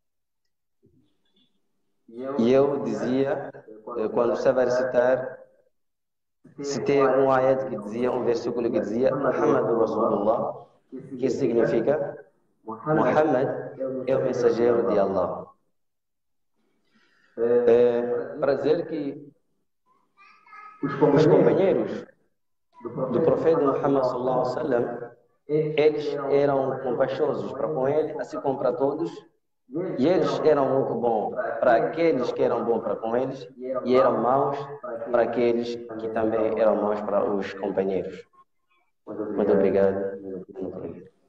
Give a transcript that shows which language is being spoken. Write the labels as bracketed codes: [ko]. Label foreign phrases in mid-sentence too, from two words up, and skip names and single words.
[pt] E eu dizia, quando estava a recitar, citei um ayat que dizia, um versículo que dizia [ar] محمد رسول الله, [pt] que significa Muhammad é o mensageiro de Allah. Para dizer que os companheiros do profeta Muhammad [ar] صلى الله عليه وسلم, [pt] eles eram compaixosos para com ele, assim como para todos, e eles eram muito bons para aqueles que eram bons para com eles e eram maus para aqueles que também eram maus para os companheiros. Muito obrigado. Muito obrigado.